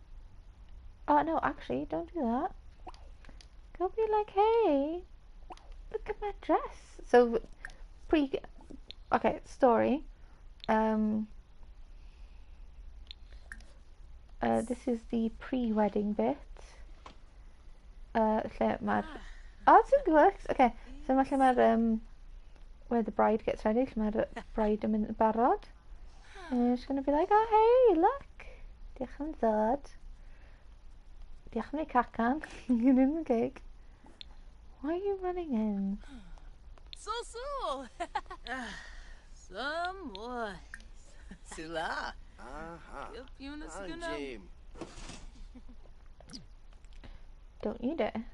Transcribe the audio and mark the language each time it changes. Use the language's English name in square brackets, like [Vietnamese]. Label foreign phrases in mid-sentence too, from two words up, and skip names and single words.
[English] Oh no, actually, don't do that. Go be like, hey, look at my dress. So okay, story. This is the pre-wedding bit. [Welsh] Lle mae'r... [English] Oh, it's in works. Okay, so [Welsh] lle mae'r [English] where the bride gets ready. [Welsh] Lle mae'r bride yn mynd yn barod. [English] And she's gonna be like, oh hey, look. [Welsh] Diolch am ddod. Diolch am ei cacan. [English] You're in the cake. Why are you running in? So. Some more. Sila. Yep, Eunice, Ah, you know. Jim. Don't eat it.